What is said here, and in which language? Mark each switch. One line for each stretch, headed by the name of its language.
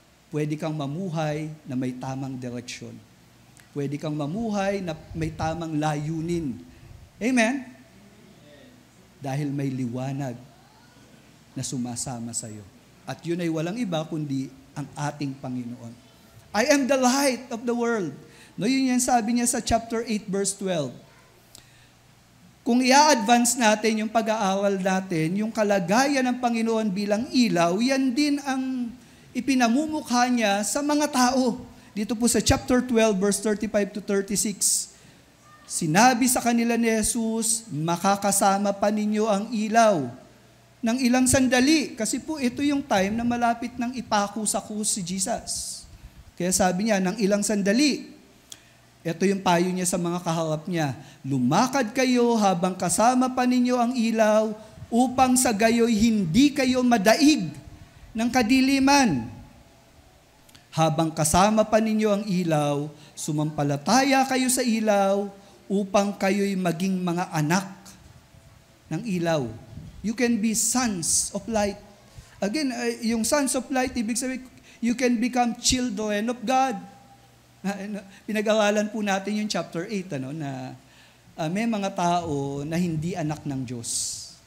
Filipino: Pwede kang mamuhay na may tamang direksyon. Pwede kang mamuhay na may tamang layunin. Amen? Dahil may liwanag na sumasama sa iyo. At yun ay walang iba kundi ang ating Panginoon.
English: I am the light of the world.
Filipino: No, yun yan sabi niya sa chapter 8 verse 12. Kung i-advance natin yung pag-aaral natin, yung kalagayan ng Panginoon bilang ilaw, yan din ang ipinamumukha niya sa mga tao. Dito po sa chapter 12 verse 35 to 36. Sinabi sa kanila ni Jesus, makakasama pa ninyo ang ilaw ng ilang sandali. Kasi po ito yung time na malapit ng ipako sa krus si Jesus. Kaya sabi niya, ng ilang sandali. Ito yung payo niya sa mga kaharap niya. Lumakad kayo habang kasama pa ninyo ang ilaw upang sa gayoy hindi kayo madaig ng kadiliman. Habang kasama pa ninyo ang ilaw, sumampalataya kayo sa ilaw upang kayo'y maging mga anak ng ilaw.
English: You can be sons of light. Again, yung sons of light,
Filipino: ibig sabihin,
English: you can become children of God.
Filipino: Pinag-aralan po natin yung chapter 8, na may mga tao na hindi anak ng Diyos.